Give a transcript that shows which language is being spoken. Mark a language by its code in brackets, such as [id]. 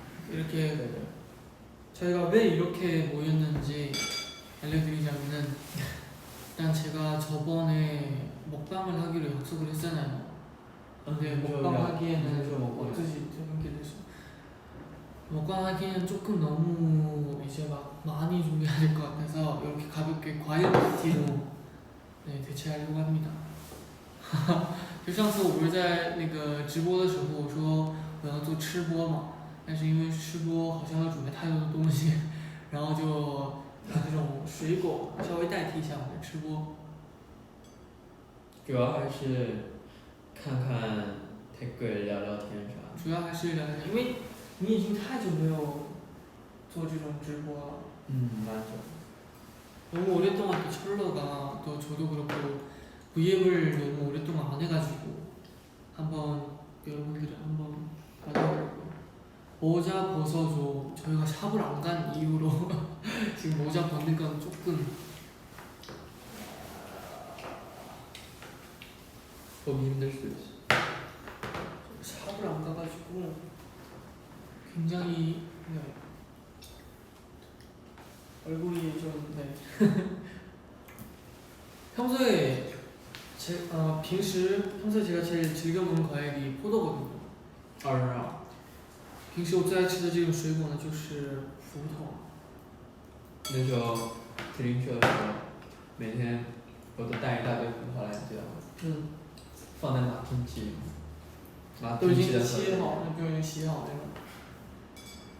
[ko] 이렇게 저희가 왜 이렇게 모였는지 알려드리자면은 일단 제가 저번에 먹방을 하기로 약속을 했잖아요. 근데 먹방 하기에는 어떠지? 먹방 하기에는 조금 너무 이제 막 많이 준비해야 될 것 같아서 이렇게 가볍게 과일 파티로 네, 대체하려고 합니다. [zh] 就上次我不是在那个直播的时候我说我要做吃播嘛，但是因为吃播好像要准备太多的东西，然后就拿这种水果稍微代替一下我的吃播。主要还是看看댓글聊聊天啥。主要还是聊聊天，因为你已经太久没有做这种直播了。 [ko] 맞아. 너무 오랫동안 또 철러가 또 저도 그렇고 V앱을 너무 오랫동안 안 해가지고 한번 여러분들을 한번 만나보려고요. 모자 벗어줘. 저희가 샵을 안 간 이후로 지금 모자 벗는 건 조금 보기 힘들 수도 있어. 샵을 안 가가지고 굉장히 네. 얼굴이 좀 네. 평소에 평소에 제가 제일 즐겨 먹는 과일이 포도거든요. [zh] 平时我最爱吃的这种水果呢，就是葡萄。那时候特林去的时候，每天我都带一大堆葡萄来，你知道吗？放在马丁基，都已经切好，都已经洗好那种。